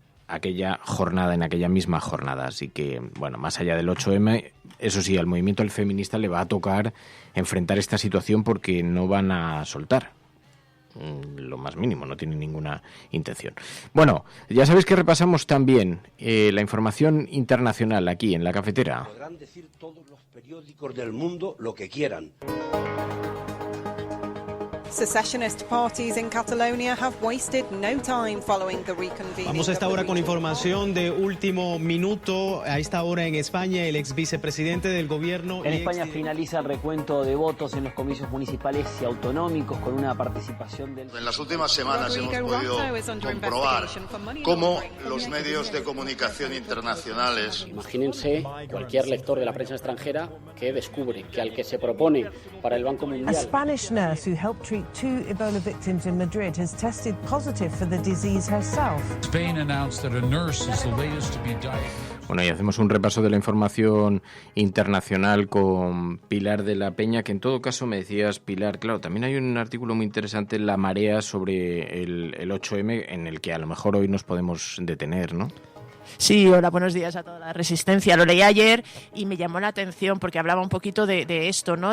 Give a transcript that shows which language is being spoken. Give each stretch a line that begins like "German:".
Spanish: aquella jornada, en aquella misma jornada. Así que, bueno, más allá del 8M, eso sí, al movimiento del feminista le va a tocar enfrentar esta situación porque no van a soltar lo más mínimo, no tienen ninguna intención. Bueno, ya sabéis que repasamos también la información internacional aquí en La Cafetera. Podrán decir todos los periódicos del mundo lo que quieran.
English: Secessionist parties in Catalonia have wasted no time following the reconvening.
Spanish: Vamos a esta hora con información de último minuto. A esta hora en España, el ex vicepresidente del gobierno... En España finaliza el recuento de votos en los comicios municipales y autonómicos con una participación del... En las últimas semanas hemos podido comprobar cómo los medios de comunicación internacionales... Imagínense cualquier lector de la prensa extranjera que descubre que al que se propone para el Banco Mundial...
English: A Spanish nurse who helped treat 2 Ebola victims in Madrid has tested positive for the disease herself. Spain announced that a nurse is the latest to be diagnosed.
Spanish: Bueno, y hacemos un repaso de la información internacional con Pilar de la Peña, que en todo caso me decías, Pilar, claro, también hay un artículo muy interesante en La Marea sobre el 8M en el que a lo mejor hoy nos podemos detener, ¿no? Sí, hola, buenos días a toda la resistencia. Lo leí ayer y me llamó la atención porque hablaba un poquito de esto, ¿no?